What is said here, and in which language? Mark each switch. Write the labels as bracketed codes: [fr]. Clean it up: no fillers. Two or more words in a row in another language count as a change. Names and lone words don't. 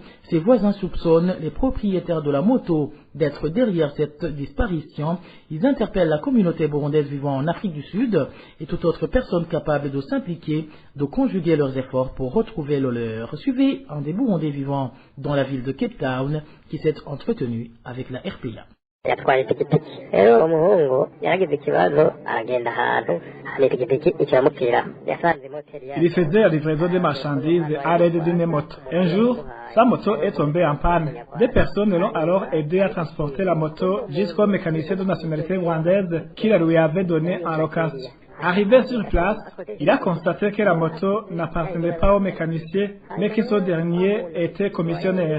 [fr] Ses voisins soupçonnent les propriétaires de la moto d'être derrière cette disparition. Ils interpellent la communauté burundaise vivant en Afrique du Sud et toute autre personne capable de s'impliquer, de conjuguer leurs efforts pour retrouver le leur. Suivez un des Burundais vivant dans la ville de Cape Town qui s'est entretenu avec la RPA. [rn] yatwaye ipikipiki rero umuhungu yaragize ikibazo aragenda ahantu n'ipikipiki ikiramupfira yasanze moteri. [fr] Il faisait la livraison des marchandises à l'aide d'une moto. Un jour, sa moto est tombée en panne. Des personnes l'ont alors aidé à transporter la moto jusqu'au mécanicien de nationalité rwandaise qui la lui avait donnée en location. Arrivé sur place, il a constaté que la moto n'appartenait pas au mécanicien, mais que ce dernier était commissionnaire.